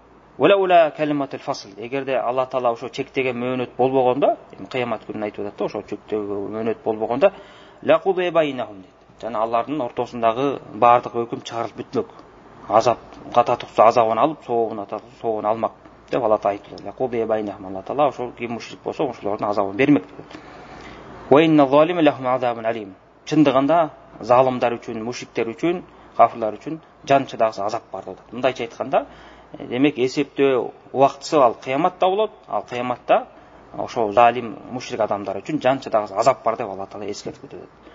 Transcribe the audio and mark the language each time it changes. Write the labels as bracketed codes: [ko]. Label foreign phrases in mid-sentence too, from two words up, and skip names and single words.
[ar] ولولا كلمة الفصل, [ky] эгерде Алла Таала ошо чектеген мөөнөт болбогондо, кыямат күнүн айтып атат да, ошо чектеген мөөнөт болбогондо [ar] لقضي بينهم [ky] дейт. Жана алардын ортосундагы бардык өкүм чыгарылып бүтмөк. Азап кататыкчу азабын алып, соогун алмак деп Алла Таала айтты. [ar] لقضي بينهم, [ky] Алла Таала ошол ким мушрик болсо ошолордун азабын бермек деп. [ar] وإن الظالمين لهم عذاب أليم. [ky] Чындыгында залымдар үчүн, мушриктер үчүн, кафирлар үчүн жан чыдагыс азап бар деп. Мындайча айтканда, демек эсептөө убактысы ал кыяматта болот. Ал кыяматта ошол залим, мушрик адамдар үчүн жан чыдагыс азап бар деп Алла Таала эскертип өтөт.